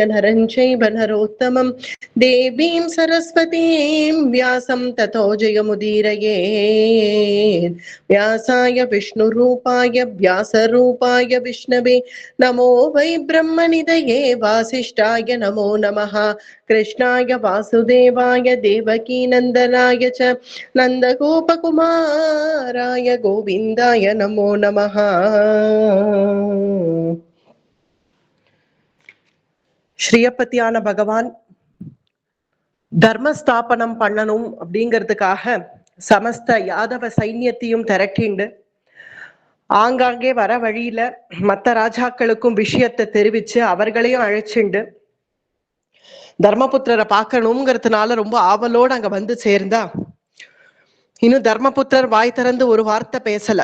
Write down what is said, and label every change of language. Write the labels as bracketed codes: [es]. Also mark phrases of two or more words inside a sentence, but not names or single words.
[sa] नरं चैव नरोत्तमं देवीं सरस्वतीं व्यासं ततो जयमुदीरयेत् व्यासाय विष्णुरूपाय व्यासरूपाय विष्णवे नमो वै ब्रह्मनिधये वासिष्ठाय नमो नमः कृष्णाय वासुदेवाय देवकीनन्दनाय च नन्दगोपकुमाराय गोविन्दाय नमो नमः. [ta] ஸ்ரீயப்பதியான பகவான் தர்மஸ்தாபனம் பண்ணணும் அப்படிங்கிறதுக்காக சமஸ்த யாதவ சைன்யத்தையும் திரட்டிண்டு ஆங்காங்கே வர வழியில மற்ற ராஜாக்களுக்கும் விஷயத்தை தெரிவிச்சு அவர்களையும் அழைச்சிண்டு தர்மபுத்திரரை பார்க்கணுங்கிறதுனால ரொம்ப ஆவலோடு அங்க வந்து சேர்ந்தா இன்னும் தர்மபுத்திரர் வாய் திறந்து ஒரு வார்த்தை பேசல.